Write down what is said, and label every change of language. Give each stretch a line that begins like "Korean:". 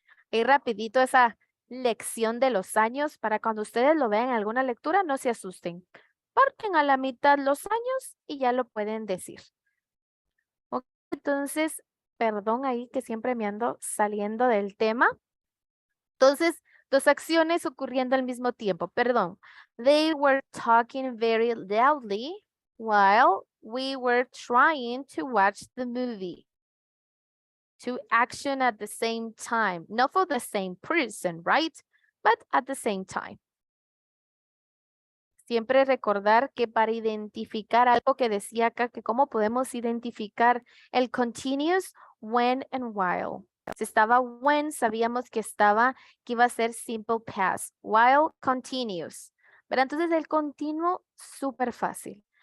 Spanish: Y rapidito esa lección de los años para cuando ustedes lo vean en alguna lectura, no se asusten. Parten a la mitad los años y ya lo pueden decir. Ok, entonces, perdón ahí que siempre me ando saliendo del tema. Entonces, dos acciones ocurriendo al mismo tiempo. Perdón.
English: They were talking very loudly while we were trying to watch the movie. Two action at the same time. Not for the same person, right? But at the same time.
Spanish: Siempre recordar que para identificar algo que decía acá, que cómo podemos identificar el continuous,
English: when and while.
Spanish: Si estaba when, sabíamos que iba a ser simple past.
English: While, continuous.
Spanish: Pero entonces el continuo, súper fácil.